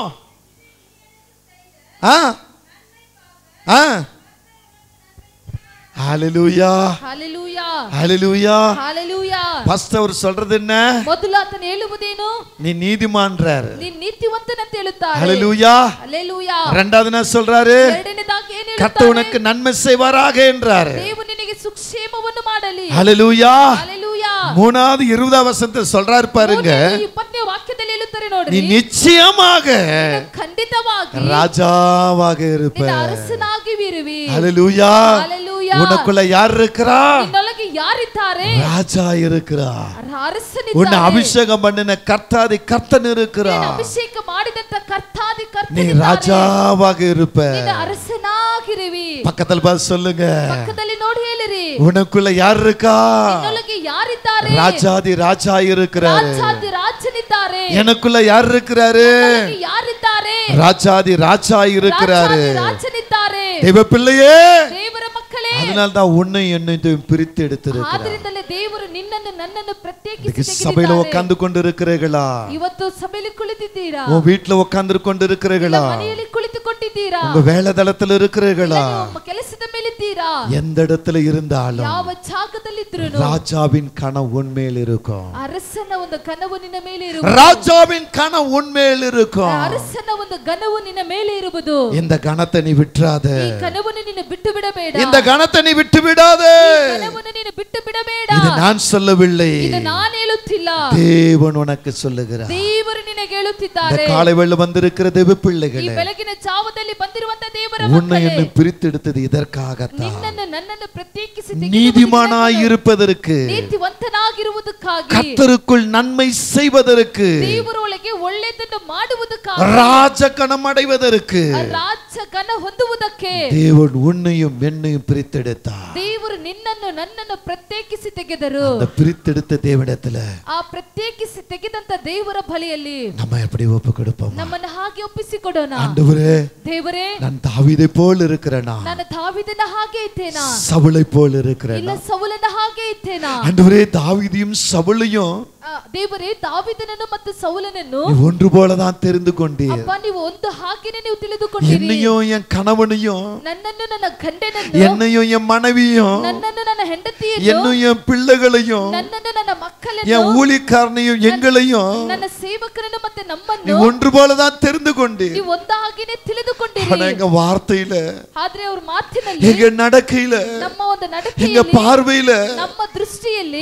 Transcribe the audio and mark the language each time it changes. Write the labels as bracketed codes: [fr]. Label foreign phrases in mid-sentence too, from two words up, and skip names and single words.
[ta] ஹalleluya ஹalleluya ஹalleluya ஹalleluya. ஃபர்ஸ்ட் அவர் சொல்றது என்ன? [kn] ಮೊದಲು ಆತನು ಹೇಳುವುದೇನು? [ta] நீ நீதிமான்றார். [kn] ನೀ ನೀತಿವಂತನಂತ ಹೇಳುತ್ತಾರೆ. [ta] ஹalleluya ஹalleluya. இரண்டாவது என்ன சொல்றாரு? [kn] ಎರಡನೇದಾಗಿ ಏನು [ta] கர்த்தர் [kn] ಹೇಳುತ್ತಾರೆ? [ta] உனக்கு நன்மை செய்வாராக என்றார். [kn] ದೇವರು ನಿನಗೆ ಸುಕ್ಷೇಮವನ್ನು ಮಾಡಲಿ. [ta] ஹalleluya ஹalleluya. மூணாவது 20ஆம் வசனத்தை சொல்றாரு பாருங்க. [kn] 20ನೇ ವಾಕ್ಯದಲ್ಲಿ ಹೇಳುತ್ತಾರೆ [ta] நீ [kn] ನೋಡ್ರಿ. [ta] நிச்சயமாக [kn] ಖಂಡಿತವಾಗಿ [ta] ராஜாவாக இருப்ப. [kn] ನಿನ್ನ ಅರಸನಾಗಿ ಇರುವಿ. [ta] ஹalleluya. ஹalleluya. உனக்குள்ள யார் இருக்கிறா? [kn] ನಿನ್ನೊಳಗೆ ಯಾರಿದ್ದಾರೆ? [ta] ராஜா இருக்கிறா. [kn] ಅರಸನಿದ್ದಾರೆ. [ta] உன்னை அபிஷேகம் பண்ணின கர்த்தாதி கர்த்தன் இருக்கிறா. [kn] ನಿನ್ನ ಅಭಿಷೇಕ ಮಾಡಿದಂತ ಕರ್ತಾದಿ [ta] நீ [kn] ಕರ್ತನಿದ್ದಾರೆ. [ta] ராஜாவாக இருப்ப. [kn] ನಿನ್ನ ಅರಸನಾಗಿರುವಿ. [ta] பக்கத்துல பார்த்து சொல்லுங்க. [kn] ಪಕ್ಕದಲ್ಲಿ ನೋಡಿ ಹೇಳಿರಿ. [ta] உனக்குள்ள யார் இருக்கா? [kn] ನಿನ್ನೊಳಗೆ ಯಾರಿದ್ದಾರೆ? [ta] ராஜாதி ராஜா இருக்கிறாரு. [kn] ರಾಜಾದಿ ರಾಜನಿದ್ದಾರೆ. [ta] எனக்குள்ள யார் இருக்கிறாரு? [kn] ನಿನ್ನೊಳಗೆ ಯಾರಿದ್ದಾರೆ? [ta] ராஜாதி ராஜா இருக்கிறாரு. [kn] ರಾಜಾದಿ ರಾಜನಿದ್ದಾರೆ. [ta] தேவ பிள்ளையே, [kn] ದೇವರ ಮಕ್ಕಳೇ, [ta] அதனால தான் உன்னை என்னையும் பிரித்து எடுத்திருக்கிறார். [kn] ಆದ್ದರಿಂದಲೇ ದೇವರು ನಿನ್ನನ್ನು ನನ್ನನ್ನು ಪ್ರತ್ಯೇಕಿಸಿ [ta] சபையில [kn] ತೆಗೆದಿದ್ದಾರೆ. [ta] உட்கார்ந்து கொண்டு இருக்கிறீர்களா? [kn] ಇವತ್ತು ಸಭೆಯಲ್ಲಿ ಕುಳಿತಿದ್ದೀರಾ? [ta] உன் வீட்டுல உட்கார்ந்து கொண்டு இருக்கிறீர்களா? [kn] ಮನೆಯಲ್ಲಿ ಕುಳಿತುಕೊಂಡಿದ್ದೀರಾ? [ta] உங்க வேலைதளத்துல இருக்கிறீர்களா? [kn] ನಿಮ್ಮ ಕೆಲಸದ ಮೇಲಿದ್ದೀರಾ? [ta] எந்த இடத்துல இருந்தாலும் [kn] ಯಾವ ಜಾಗದಲ್ಲಿದ್ರೂ [ta] ராஜாவின் கனவு உன்மேல் இருக்கும். [kn] ಅರಸನ ಒಂದು ಕನವು ನಿನ್ನ ಮೇಲೆ ಇರುವುದು. [ta] ராஜாவின் கனவு உன்மேல் இருக்கும். [kn] ಅರಸನ ಒಂದು ಘನವು ನಿನ್ನ ಮೇಲೆ ಇರುವುದು. [ta] இந்த கணத்தை நீ விட்டுறாத. [kn] ಈ ಕನವನ್ನು ನೀನು ಬಿಟ್ಟು ಬಿಡಬೇಡ. [ta] இந்த கணத்தை நீ விட்டு விடாத. [kn] ಈ ಕನವನ್ನು ನೀನು ಬಿಟ್ಟು ಬಿಡಬೇಡ. [ta] இது நான் சொல்லவில்லை, [kn] ಇದು ನಾನು ಹೇಳುತ್ತಿಲ್ಲ, [ta] தேவன் உனக்கு சொல்லுகிறார். [kn] ದೇವರು ನಿನಗೆ [ta] இந்த [kn] ಹೇಳುತ್ತಿದ್ದಾರೆ. [ta] காலை வேளை வந்திருக்கிற தேவ [kn] ಈ [ta] பிள்ளைகளே, [kn] ಬೆಳಗಿನ ಜಾವದಲ್ಲಿ ಬಂದಿರುವಂತ ದೇವರ [ta] உன்னை [kn] ಮಕ್ಕಳೇ, [ta] என்னை பிரித்தெடுத்தது இதற்காகத்தான். [kn] ನಿನ್ನನ್ನು ನನ್ನನ್ನು ಪ್ರತ್ಯೇಕಿಸಿ [ta] நீதிமானாய் இருப்பதற்கு, [kn] ನೀತಿವಂತನಾಗಿರುವುದಕ್ಕಾಗಿ, [ta] கர்த்தருக்குள் நன்மை செய்வதற்கு, [kn] ದೇವರೊಳಗೆ ಒಳ್ಳೆಯದನ್ನು ಮಾಡುವುದಕ್ಕಾಗಿ, [ta] ராஜகணம் அடைவதற்கு [kn] ರಾಜಗಣ ಹೊಂದುವುದಕ್ಕೆ [ta] தேவன் உன்னையும் என்னையும் பிரித்தெடுத்தார். [kn] ದೇವರು ನಿನ್ನನ್ನು ನನ್ನನ್ನು ಪ್ರತ್ಯೇಕಿಸಿ ತೆಗೆದರು. [ta] அந்த பிரித்தெடுத்த தேவனிடத்துல [kn] ಆ ಪ್ರತ್ಯೇಕಿಸಿ ತೆಗೆದಂತ ದೇವರ ಬಳಿಯಲ್ಲಿ [ta] நம்ம எப்படி ஒப்பு கொடுப்போம்? [kn] ನಮ್ಮನ್ನು ಹಾಗೆ ಒಪ್ಪಿಸಿಕೊಡೋಣ. [ta] ஆண்டவரே, [kn] ದೇವರೇ, [ta] நான் தாவீதை போல் இருக்கிறேனா? [kn] ನಾನು தாವೀದನ ಹಾಗೆ ಇದ್ದೇನಾ? [ta] சவுலை போல் [kn] ಇಲ್ಲ [ta] இருக்கிறேனா? [kn] ಸೌಲನ ಹಾಗೆ ಇದ್ದೇನಾ? [ta] ஆண்டவரே, தாவீதையும் சவுலையும் [kn] ದೇವರೇ, தாவೀದನನ್ನು ಮತ್ತು ಸೌಲನನ್ನು [ta] நீ ஒன்று போலதான் தெரிந்து கொண்டீர். [kn] ಅಪ್ಪ, ನೀವು ಒಂದು ಹಾಗೆನೇ ನೀವು ತಿಳಿದುಕೊಂಡಿರಿ. [ta] என்னையும் என் கணவனையும், [kn] ನನ್ನನ್ನು ನನ್ನ ಗಂಡನನ್ನು, [ta] என்னையும் என் மனைவியும், [kn] ನನ್ನನ್ನು ನನ್ನ ಹೆಂಡತಿಯನ್ನು, [ta] என்னும் என் பிள்ளைகளையும், [kn] ನನ್ನನ್ನು ನನ್ನ ಮಕ್ಕಳನ್ನು, [ta] என் ஊழியக்காரனையும் எங்களையும் [kn] ನನ್ನ ಸೇವಕರನ್ನು ಮತ್ತೆ [ta] நீ [kn] ನಮ್ಮನ್ನು [ta] ஒன்று போலதான் தெரிந்து கொண்டீர். [kn] ನೀವು ಒಂದು ಹಾಗೆನೇ ತಿಳಿದುಕೊಂಡಿರಿ. [ta] ஆனா எங்க வார்த்தையில, [kn] ಆದ್ರೆ ಅವ್ರ ಮಾತಿನಲ್ಲಿ, [ta] எங்க நடக்கையில, [kn] ನಮ್ಮ ಒಂದು [ta] எங்க [kn] ನಡತೆಯಲ್ಲಿ, [ta] பார்வையில [kn] ನಮ್ಮ ದೃಷ್ಟಿಯಲ್ಲಿ